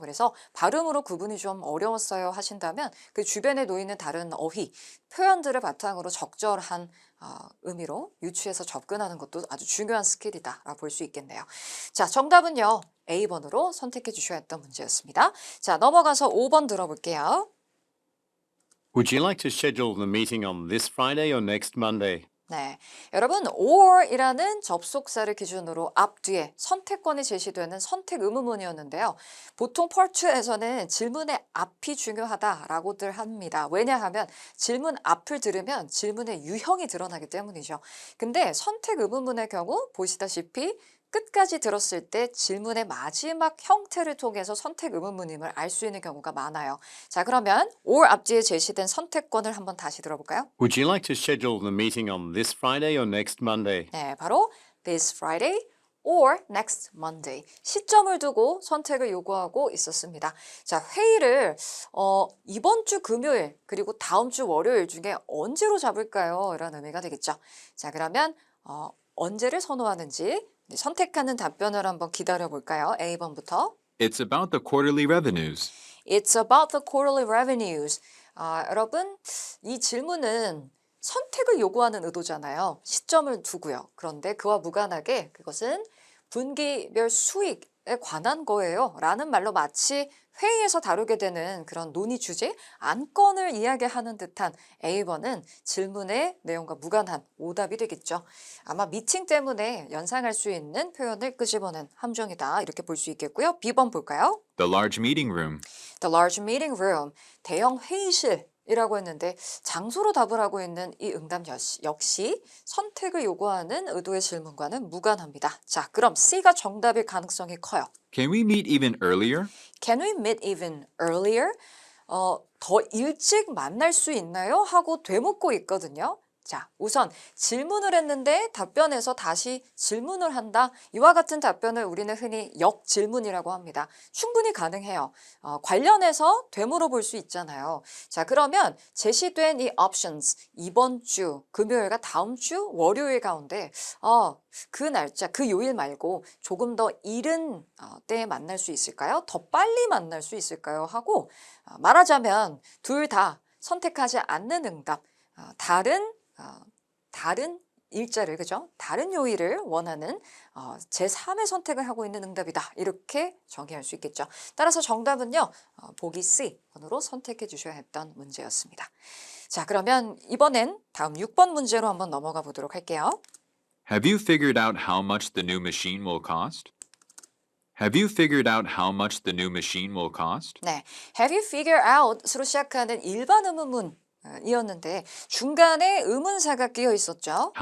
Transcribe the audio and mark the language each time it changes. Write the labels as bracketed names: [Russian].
[Korean] 그래서 발음으로 구분이 좀 어려웠어요 하신다면 그 주변에 놓이는 다른 어휘, 표현들을 바탕으로 적절한 의미로 유추해서 접근하는 것도 아주 중요한 스킬이다라고 볼 수 있겠네요. 자, 정답은요. A번으로 선택해 주셔야 했던 문제였습니다. 자, 넘어가서 5번 들어볼게요. [English] Would you like to schedule the meeting on this Friday or next Monday? [Korean] 네, 여러분 or이라는 접속사를 기준으로 앞뒤에 선택권이 제시되는 선택 의문문이었는데요. 보통 펄트에서는 질문의 앞이 중요하다라고들 합니다. 왜냐하면 질문 앞을 들으면 질문의 유형이 드러나기 때문이죠. 근데 선택 의문문의 경우 보시다시피 끝까지 들었을 때 질문의 마지막 형태를 통해서 선택 의문문임을 알 수 있는 경우가 많아요. 자, 그러면 or 앞뒤에 제시된 선택권을 한번 다시 들어볼까요? [English] Would you like to schedule the meeting on this Friday or next Monday? [Korean] 네, 바로 [English] this Friday or next Monday. [Korean] 시점을 두고 선택을 요구하고 있었습니다. 자, 회의를 이번 주 금요일 그리고 다음 주 월요일 중에 언제로 잡을까요? 이런 의미가 되겠죠. 자, 그러면 언제를 선호하는지 선택하는 답변을 한번 기다려 볼까요? A번부터. [English] It's about the quarterly revenues. It's about the quarterly revenues. [Korean] 여러분, 이 질문은 선택을 요구하는 의도잖아요. 시점을 두고요. 그런데 그와 무관하게 그것은 분기별 수익에 관한 거예요. 라는 말로 마치 회의에서 다루게 되는 그런 논의 주제, 안건을 이야기하는 듯한 A번은 질문의 내용과 무관한 오답이 되겠죠. 아마 미팅 때문에 연상할 수 있는 표현을 끄집어낸 함정이다. 이렇게 볼 수 있겠고요. B번 볼까요? [English] The large meeting room. The large meeting room, [Korean] 대형 회의실이라고 했는데 장소로 답을 하고 있는 이 응답 역시 선택을 요구하는 의도의 질문과는 무관합니다. 자, 그럼 C가 정답일 가능성이 커요. [English] Can we meet even earlier? Can we meet even earlier? [Korean] 더 일찍 만날 수 있나요? 하고 되묻고 있거든요. 자, 우선 질문을 했는데 답변에서 다시 질문을 한다. 이와 같은 답변을 우리는 흔히 역질문이라고 합니다. 충분히 가능해요. 관련해서 되물어 볼 수 있잖아요. 자, 그러면 제시된 이 options, 이번 주 금요일과 다음 주 월요일 가운데 그 날짜, 그 요일 말고 조금 더 이른 때에 만날 수 있을까요? 더 빨리 만날 수 있을까요? 하고 말하자면 둘 다 선택하지 않는 응답, 다른 일자를, 그죠? 다른 요일을 원하는 제3의 선택을 하고 있는 응답이다. 이렇게 정의할 수 있겠죠. 따라서 정답은요. 보기 C번으로 선택해 주셔야 했던 문제였습니다. 자, 그러면 이번엔 다음 6번 문제로 한번 넘어가 보도록 할게요. [English] Have you figured out how much the new machine will cost? Have you figured out how much the new machine will cost? [Korean] 네, [English] Have you figured out [Korean] 으로 시작하는 일반 의문문 이었는데 중간에 의문사가 끼어 있었죠.